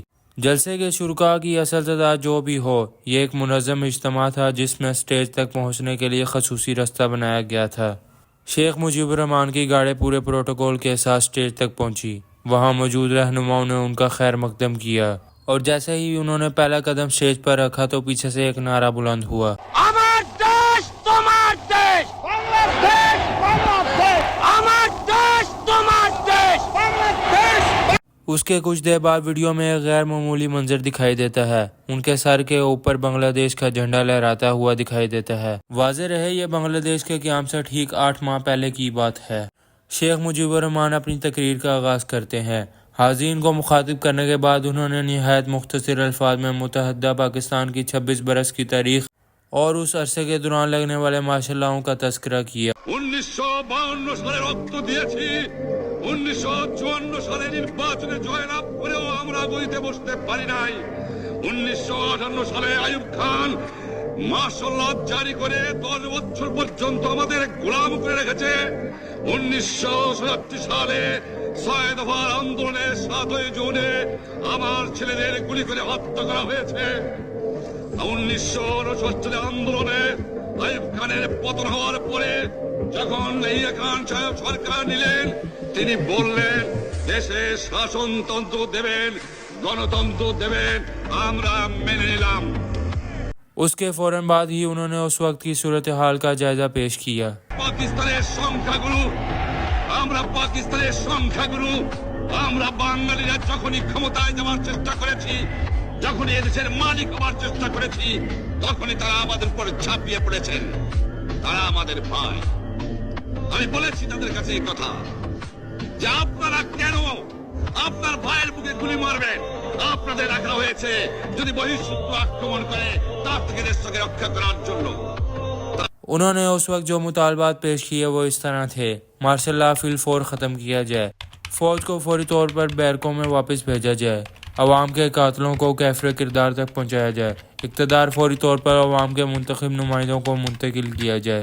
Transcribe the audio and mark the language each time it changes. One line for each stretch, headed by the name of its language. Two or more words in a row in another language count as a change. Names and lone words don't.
Urdu: جلسے کے شرکاء کی اصل تعداد جو بھی ہو، یہ ایک منظم اجتماع تھا جس میں اسٹیج تک پہنچنے کے لیے خصوصی راستہ بنایا گیا تھا۔ شیخ مجیب الرحمان کی گاڑی پورے پروٹوکول کے ساتھ اسٹیج تک پہنچی۔ وہاں موجود رہنماؤں نے ان کا خیر مقدم کیا اور جیسے ہی انہوں نے پہلا قدم اسٹیج پر رکھا تو پیچھے سے ایک نعرہ بلند ہوا،
Bangla: আমার দেশ তোমার দেশ বাংলাদেশ বাংলাদেশ আমার দেশ তোমার দেশ বাংলাদেশ۔
Urdu: اس کے کچھ دیر بعد ویڈیو میں ایک غیر معمولی منظر دکھائی دیتا ہے۔ ان کے سر کے اوپر بنگلہ دیش کا جھنڈا لہراتا ہوا دکھائی دیتا ہے۔ واضح رہے یہ بنگلہ دیش کے قیام سے ٹھیک 8 ماہ پہلے کی بات ہے۔ شیخ مجیب الرحمان اپنی تقریر کا آغاز کرتے ہیں۔ حاضرین کو مخاطب کرنے کے بعد انہوں نے نہایت مختصر الفاظ میں متحدہ پاکستان کی 26 برس کی تاریخ اور اس عرصے کے دوران لگنے والے ماشاء اللہوں کا تذکرہ کیا۔
Bangla: 1952 সালে রক্ত দিয়েছি, 1954 সালে নির্বাচনে জয়লাভ করেও আমরা গদিতে বসতে পারি নাই। 1958 সালে আইয়ুব খান মাশাআল্লাহ জারি করে 10 বছর পর্যন্ত আমাদের গোলাম করে রেখেছে। 1967 সালে 6 দফার আন্দোলনে 7 জুনে আমার ছেলেদের গুলি করে হত্যা করা হয়েছে। 1969 আন্দোলনে আইয়ুব খানের পতন হওয়ার পরে যখন ইয়াহিয়া খান সাহেব সরকার নিলেন, তিনি বললেন দেশে শাসনতন্ত্র দেবেন, গণতন্ত্র দেবেন, আমরা মেনে নিলাম।
Urdu: اس کے فوراً بعد ہی انہوں نے اس وقت کی صورتحال کا جائزہ پیش کیا۔
Bangla: পাকিস্তানের সংখ্যাগুরু, আমরা পাকিস্তানের সংখ্যাগুরু, আমরা বাঙালিরা যখনই ক্ষমতায় যাওয়ার চেষ্টা করেছি, যখনই এদেশের মালিক হওয়ার চেষ্টা করেছি, তখনই তারা আমাদের উপর ঝাঁপিয়ে পড়েছেন। তারা আমাদের ভাই। আমি বলেছি তাদের কাছে এই কথা যে আপনারা কেন আপনার ভাইয়ের বুকে গুলি মারবেন? আপনাদের রাখা হয়েছে যদি বহিঃশত্রু আক্রমণ করে তার থেকে দেশকে রক্ষা করার জন্য।
Urdu: انہوں نے اس وقت جو مطالبات پیش کیے وہ اس طرح تھے: مارشل لا فی الفور ختم کیا جائے، فوج کو فوری طور پر بیرکوں میں واپس بھیجا جائے، عوام کے قاتلوں کو کیفر کردار تک پہنچایا جائے، اقتدار فوری طور پر عوام کے منتخب نمائندوں کو منتقل کیا جائے۔